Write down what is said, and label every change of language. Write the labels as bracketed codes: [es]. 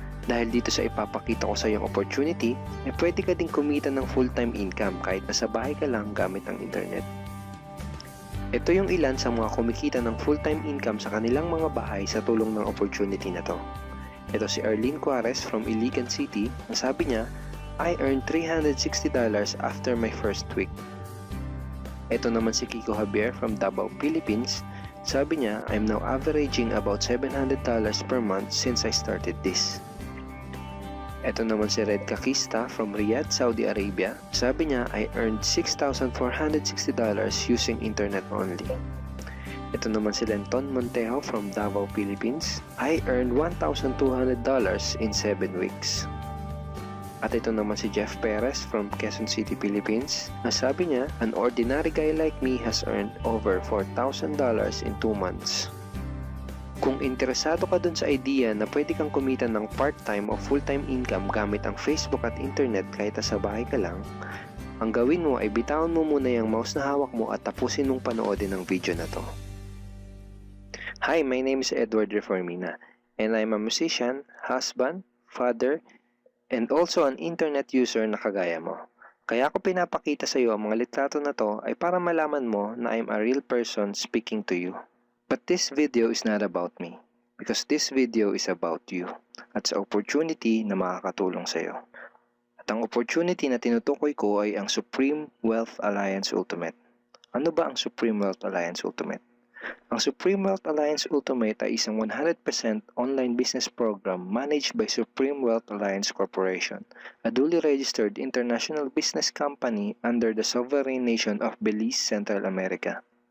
[tl] Dahil dito sa ipapakita ko sa iyong opportunity, ay pwede ka ding kumita ng full-time income kahit nasa bahay ka lang gamit ang internet. Ito yung ilan sa mga kumikita ng full-time income sa kanilang mga bahay sa tulong ng opportunity na to. Ito si Arlene Juarez from Iligan City. Ang sabi niya, [en] I earned $360 after my first week. [tl] Ito naman si [en] Kiko Javier from Davao, Philippines. [tl] Sabi niya, [en] I'm now averaging about $700 per month since I started this. [tl] Ito naman si [en] Red Kakista from Riyadh, Saudi Arabia. [tl] Sabi niya, [en] I earned $6,460 using internet only. [tl] Ito naman si [en] Lenton Montejo from Davao, Philippines. I earned $1,200 in 7 weeks. [tl] At ito naman si Jeff Perez from Quezon City, Philippines. Nasabi niya, [en] an ordinary guy like me has earned over $4,000 in 2 months. [tl] Kung interesado ka dun sa idea na pwede kang kumita ng part-time o full-time income gamit ang Facebook at internet kahit sa bahay ka lang, ang gawin mo ay bitawan mo muna yung mouse na hawak mo at tapusin mong panoodin ang video na to. [en] Hi, my name is Edward Reformina, and I'm a musician, husband, father, and also an internet user [tl] na kagaya mo. Kaya ako pinapakita sa iyo ang mga litrato na to ay para malaman mo na [en] I'm a real person speaking to you. But this video is not about me, because this video is about you [tl] at sa opportunity na makakatulong sa iyo. At ang opportunity na tinutukoy ko ay ang Supreme Wealth Alliance Ultimate. Ano ba ang Supreme Wealth Alliance Ultimate? [en] Ang Supreme Wealth Alliance Ultimate [tl] ay isang [en] 100% online business program managed by Supreme Wealth Alliance Corporation, a duly registered international business company under the sovereign nation of Belize, Central America.